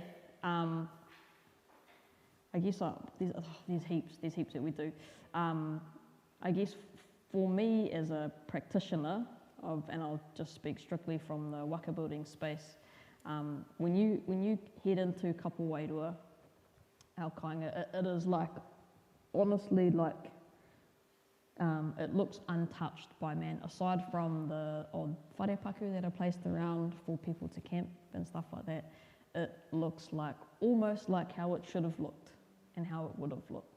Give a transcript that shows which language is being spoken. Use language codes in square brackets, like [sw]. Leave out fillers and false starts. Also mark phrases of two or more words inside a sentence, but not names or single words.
[en] I guess there's heaps that we do. I guess for me as a practitioner and I'll just speak strictly from the waka building space, when you head into [mi] kapu wairua, [en] our kāinga, it is like, honestly, like, it looks untouched by man, aside from the odd wharepaku that are placed around for people to camp and stuff like that. It looks like, almost like how it should have looked and how it would have looked.